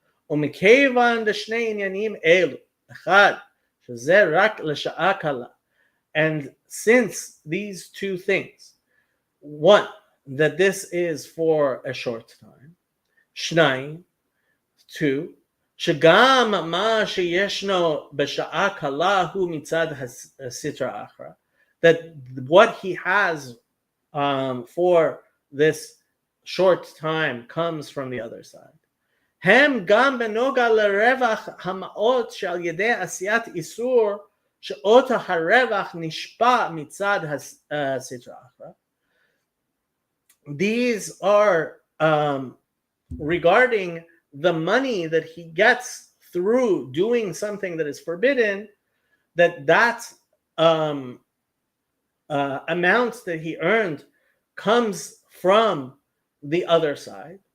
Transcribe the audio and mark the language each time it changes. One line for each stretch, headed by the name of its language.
Hebrew: ומכיוון דשני עניינים אלו, אחד, שזה רק לשעה קלה,
English: and since these two things, one, that this is for a short time,
Hebrew: שניים, two, שגם מה שישנו בשעה קלה הוא מצד הסטרא אחרא,
English: that what he has for this short time comes from the other side.
Hebrew: הם גם בנוגע לרווח המעות שעל ידי עשיית איסור שאות הרווח נשפע מצד הסטרא אחרא.
English: These are regarding the money that he gets through doing something that is forbidden, that amount that he earned comes from the other side.